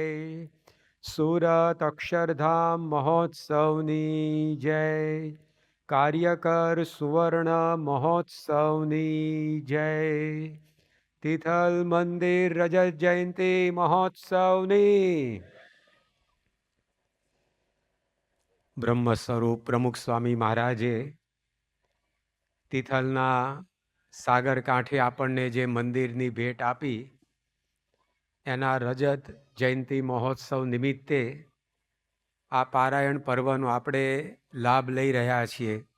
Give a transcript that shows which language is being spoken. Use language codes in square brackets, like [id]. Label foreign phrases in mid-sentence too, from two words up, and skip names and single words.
[gu] સુરત અક્ષરધામ મહોત્સવની જય। કાર્યકર સુવર્ણ મહોત્સવની જય। તિથલ મંદિર રજત જયંતી મહોત્સવની। બ્રહ્મ સ્વરૂપ પ્રમુખ સ્વામી મહારાજે તિથલના સાગર કાંઠે આપણને જે મંદિરની ભેટ આપી, એના રજત જયંતિ મહોત્સવ નિમિત્તે આ પારાયણ પર્વનો આપણે લાભ લઈ રહ્યા છીએ.